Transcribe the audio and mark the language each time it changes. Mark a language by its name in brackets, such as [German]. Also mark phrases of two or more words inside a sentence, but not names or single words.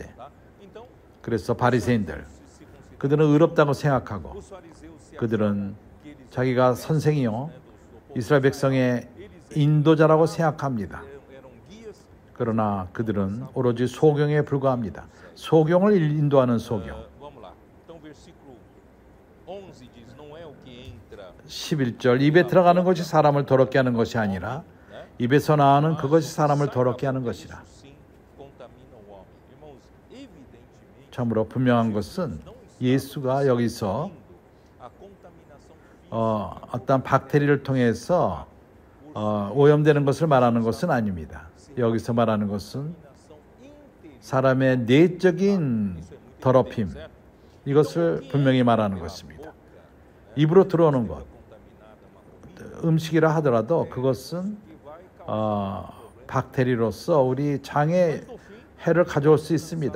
[Portuguese] tá? Então, [Korean] 그래서 바리새인들 [Portuguese] se consideram [Korean] 그들은 의롭다고 생각하고 [Portuguese] os fariseus se [Korean] 그들은 [Portuguese] que eles [Korean] 자기가 선생이요 이스라엘 백성의 인도자라고 생각합니다. [Portuguese] eram guias. [Korean] 그러나 그들은 오로지 소경에 불과합니다. 소경을 인도하는 소경. [Portuguese] Vamos lá. Então, versículo 11 diz: não é o que entra [Korean] 11절 입에 들어가는 것이 사람을 더럽게 하는 것이 아니라 입에서 나오는 그것이 사람을 더럽게 하는 것이라. [Portuguese] sim contamina o homem. Irmãos, evidentemente [Korean] 참으로 분명한 것은 예수가 여기서 [Portuguese] a contaminação [Korean] 어떤 박테리아를 통해서 오염되는 것을 말하는 것은 아닙니다. 여기서 말하는 것은 [Portuguese] interior [Korean] 사람의 내적인 더럽힘 이것을 분명히 말하는 것입니다. 입으로 들어오는 것 음식이라 하더라도 그것은 박테리아로서 우리 장에 해를 가져올 수 있습니다.